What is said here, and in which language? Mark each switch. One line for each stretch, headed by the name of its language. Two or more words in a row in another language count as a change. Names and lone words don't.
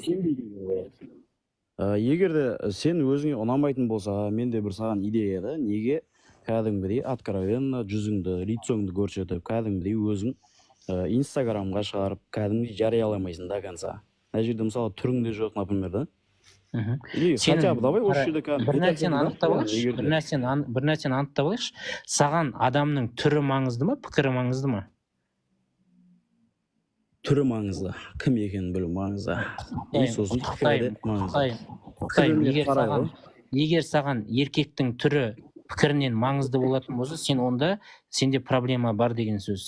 Kazakh: Егер де сен өзіңе ұнамайтын болса, менде бір саған идея да, неге кәдімгідей откровенно жүзіңді, лицоңды көрсетіп, кәдімгідей өзің инстаграмға шығарып, кәдімгідей жарияламайсың
Russian: до конца.
Kazakh: Мына жерде мысалы түрің де жоқ,
Russian: например, да? Или хотя бы давай
Kazakh: осы жерде бір нәрсені анықтап алайықшы. Саған адамның түрі маңызды ма, пікірі маңызды ма? Түрі маңызды, кім екенін білу маңызды. Сосын егер саған еркектің түрі пікірінен маңызды болатын болса, сенде проблема бар деген сөз.